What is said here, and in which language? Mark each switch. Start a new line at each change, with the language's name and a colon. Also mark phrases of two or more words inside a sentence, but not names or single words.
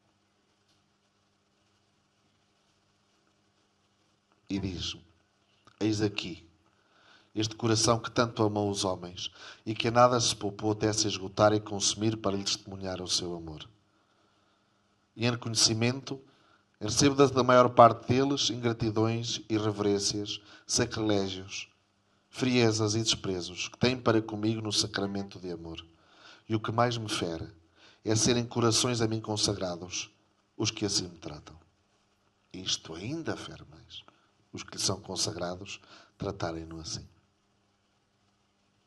Portuguese: E diz-me: eis aqui este coração que tanto amou os homens e que a nada se poupou até se esgotar e consumir para lhe testemunhar o seu amor. E em reconhecimento, recebo da maior parte deles ingratidões, irreverências, sacrilégios, friezas e desprezos que têm para comigo no sacramento de amor. E o que mais me fere é serem corações a mim consagrados os que assim me tratam. Isto ainda fere mais. Os que lhe são consagrados tratarem-no assim.